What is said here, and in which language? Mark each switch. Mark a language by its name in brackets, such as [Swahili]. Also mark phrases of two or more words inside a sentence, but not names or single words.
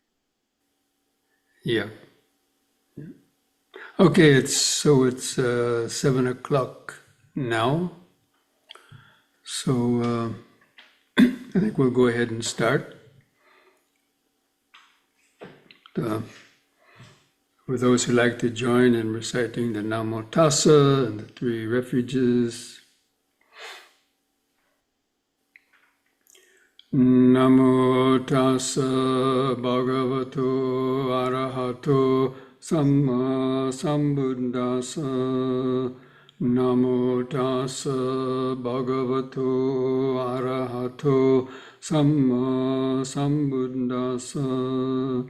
[English] Yeah. Okay, it's 7 o'clock now. So I think we'll go ahead and start. For those who like to join in reciting the [Pali] Namo Tassa [English] and the three refuges. [Pali] Namo tassa bhagavato arahato samma sambuddhassa. Namo tassa bhagavato arahato samma sambuddhassa.